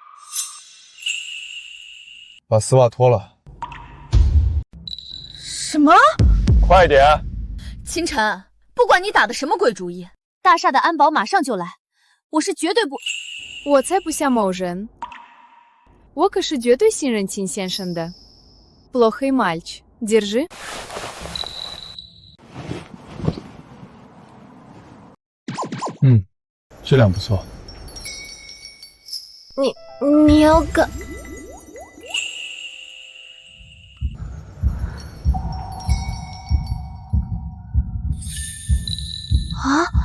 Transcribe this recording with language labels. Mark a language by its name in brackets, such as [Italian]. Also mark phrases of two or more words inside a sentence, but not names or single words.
[Chinese] 把丝袜脱了。什么？快点！清晨，不管你打的什么鬼主意，大厦的安保马上就来，我是绝对不。我才不像某人，我可是绝对信任秦先生的。 [Russian] Плохой мальчик, держи。 [Chinese] 质量不错。你要干？啊！